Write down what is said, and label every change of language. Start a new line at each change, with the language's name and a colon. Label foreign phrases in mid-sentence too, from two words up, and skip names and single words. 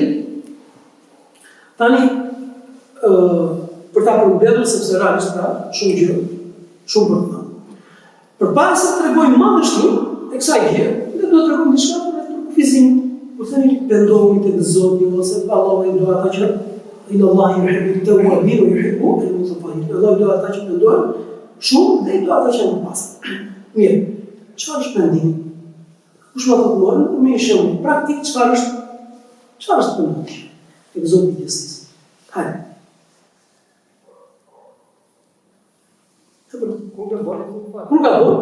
Albanian: Tani, për ta përmbetur, sepse realisht ka shumë gjë, shumë për të thënë. Përpara se të tregojmë madhështinë e kësaj gjë, ne do të tregojmë diçka për kufizim. Kur themi pendohuni tek Zoti ose Allahu i do ata që
Arabic: إن الله يحب التوابين ويحب المتطهرين.
Albanian: Allahu do ata që pendohen shumë dhe i do ata që janë pastër. Mirë. Çfarë është pendimi? Kush më thotë mua, më shumë praktik çfarë është pendimi? Tek Zoti i Gjithësisë. Hajde. Kur ka bërë?